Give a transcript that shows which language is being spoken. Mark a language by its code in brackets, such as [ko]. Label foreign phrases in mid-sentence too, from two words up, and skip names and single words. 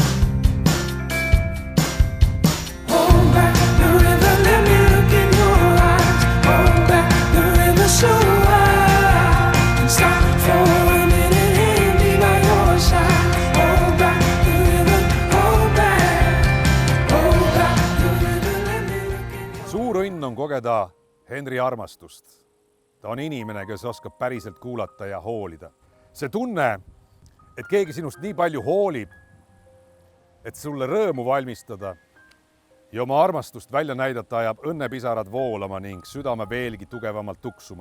[en] Hold back the river, let me look in your eyes. Hold back the river so I can stop for a minute and be by your side. Hold back the river, hold back. Hold back the river, let me look in your eyes. [et] Suur õnn on kogeda Henri armastust. Ta on inimene, kes oskab päriselt kuulata ja hoolida. See tunne, et keegi sinust nii palju hoolib, et sulle rõõmu valmistada ja oma armastust välja näidata, ajab õnnepisarad voolama ning südame veelgi tugevamalt tuksuma.